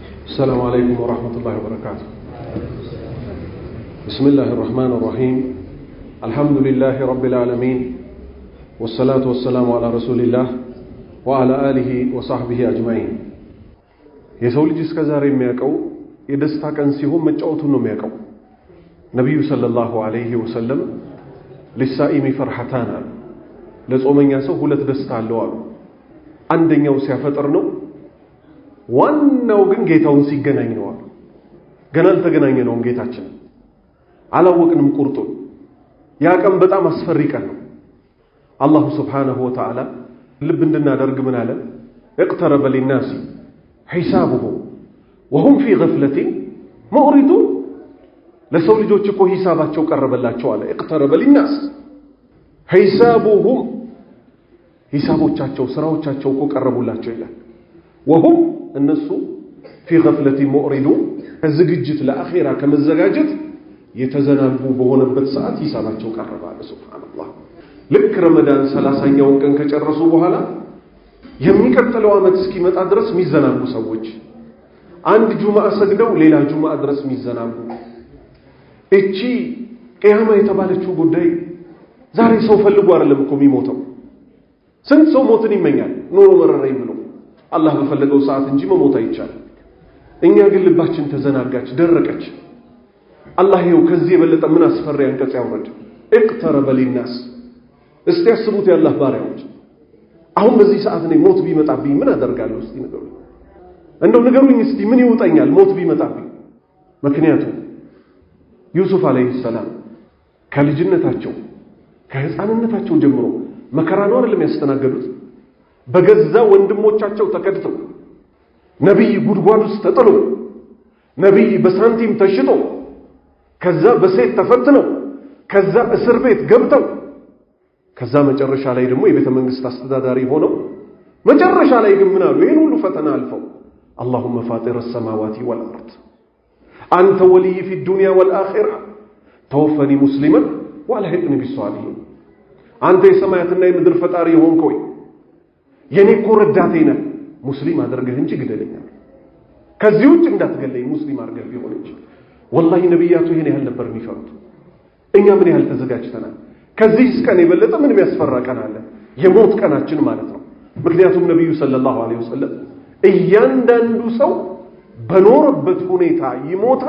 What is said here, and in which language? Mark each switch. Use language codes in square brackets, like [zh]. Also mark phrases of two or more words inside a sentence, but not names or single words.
[ar] السلام عليكم ورحمة الله وبركاته. بسم الله الرحمن الرحيم. الحمد لله رب العالمين، والصلاة والسلام على رسول الله وعلى آله وصحبه أجمعين. [am] የሰው ልጅ እስከ ዛሬ የሚያውቀው የደስታ ቀን ሲሆን መጫወቱን ነው የሚያውቀው። ነብዩ [ar] صلى الله عليه وسلم للصائم فرحتان [am] አሉ። ለጾመኛ ሰው ሁለት ደስታ አለው አሉ። አንደኛው ሲያፈጥር ነው፣ ዋናው ግን ጌታውን ሲገናኝ ነው አሉ። ገና አልተገናኘነውም ጌታችን፣ አላወቅንም ቁርጡን። ያ ቀን በጣም አስፈሪ ቀን ነው። [ar] الله سبحانه وتعالى [am] ልብ እንድናደርግ ምን አለ? [ar] اقترب للناس حسابهم وهم في غفلة معرضون። [am] ለሰው ልጆች እኮ ሂሳባቸው ቀረበላቸው አለ። [ar] اقترب للناس حسابهم [am] ሂሳቦቻቸው ስራዎቻቸው እኮ ቀረቡላቸው ይላል። وهم እነሱ [ar] في غفلة معرضون [am] ከዝግጅት ለአኺራ ከመዘጋጀት የተዘናጉ በሆነበት ሰዓት ሂሳባቸው ቀረበ አለ። ሱብሃንአላህ። ልክ ረመዳን 30ኛውን ቀን ከጨረሱ በኋላ የሚቀጥለው ዓመት እስኪመጣ ድረስ የሚዘናጉ ሰዎች፣ አንድ ጁማዓ ሰግደው ሌላ ጁማዓ ድረስ የሚዘናጉ፣ እቺ ቂያማ የተባለችው ጉዳይ ዛሬ ሰው ፈልጎ አይደለም እኮ የሚሞተው። ስንት ሰው ሞትን ይመኛል ኑሮ መረረኝ ብሎ፣ አላህ በፈለገው ሰዓት እንጂ መሞት አይቻልም። እኛ ግን ልባችን ተዘናጋች፣ ደረቀች። አላህ ይኸው ከዚህ የበለጠ ምን አስፈሪ አንቀጽ ያውረድ? [ar] اقترب للناس። [am] እስቲ ያስቡት የአላህ ባሪያዎች፣ አሁን በዚህ ሰዓት ላይ ሞት ቢመጣብኝ ምን አደርጋለሁ? እስቲ ንገሩኝ፣ እንደው ንገሩኝ እስቲ ምን ይውጠኛል ሞት ቢመጣብኝ? ምክንያቱም ዩሱፍ [ar] عليه السلام [am] ከልጅነታቸው ከህፃንነታቸው ጀምሮ መከራ ነው አይደለም ያስተናገዱት። በገዛ ወንድሞቻቸው ተከድተው፣ ነብይ ጉድጓድ ውስጥ ተጥሎ፣ ነብይ በሳንቲም ተሽጦ፣ ከዛ በሴት ተፈትነው፣ ከዛ እስር ቤት ገብተው፣ ከዛ መጨረሻ ላይ ደግሞ የቤተ መንግስት አስተዳዳሪ ሆነው፣ መጨረሻ ላይ ግን ምን አሉ? ይሄን ሁሉ ፈተና አልፈው [ar] اللهم فاطر السماوات والارض انت ولي في الدنيا والاخره توفني مسلما والحقني بالصالحين። [am] አንተ የሰማያትና የምድር ፈጣሪ ሆንከው የኔ እኮ ረዳቴ ነህ፣ ሙስሊም አድርገህ እንጂ ግደለኝ፣ ከዚህ ውጭ እንዳትገለኝ ሙስሊም አድርገህ ቢሆን እንጂ። ወላሂ ነብያቱ ይሄን ያህል ነበር የሚፈሩት። እኛ ምን ያህል ተዘጋጅተናል? ከዚህ ቀን የበለጠ ምን የሚያስፈራ ቀን አለ? የሞት ቀናችን ማለት ነው። ምክንያቱም ነብዩ [ar] صلى الله عليه وسلم [am] እያንዳንዱ ሰው በኖረበት ሁኔታ ይሞታል፣